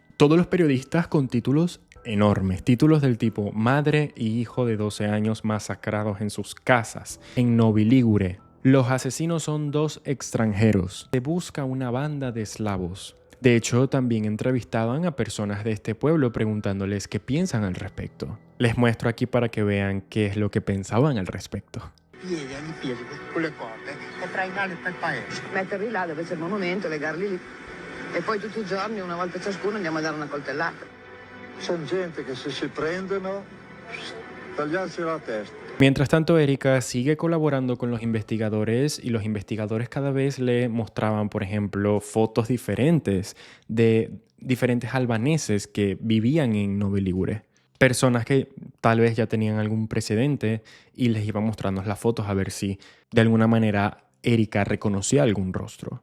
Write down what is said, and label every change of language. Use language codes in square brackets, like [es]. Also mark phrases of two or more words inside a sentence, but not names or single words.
[es] Todos los periodistas con títulos enormes, títulos del tipo madre y hijo de 12 años masacrados en sus casas, en Novi Ligure. Los asesinos son dos extranjeros. Se busca una banda de eslavos. De hecho, también entrevistaban a personas de este pueblo preguntándoles qué piensan al respecto. Les muestro aquí para que vean qué es lo que pensaban al respecto. [it] Piedi, ai piedi, con le corde, e trainarli per il paese. Metterli là dove c'è il monumento, legarli lì. E poi tutti i giorni, una volta ciascuno, andiamo a dare una coltellata. C'è gente che se si prendono, tagliarsi la testa. [es] Mientras tanto, Erika sigue colaborando con los investigadores y los investigadores cada vez le mostraban, por ejemplo, fotos diferentes de diferentes albaneses que vivían en Novi Ligure. Personas que tal vez ya tenían algún precedente y les iba mostrando las fotos a ver si de alguna manera Erika reconocía algún rostro.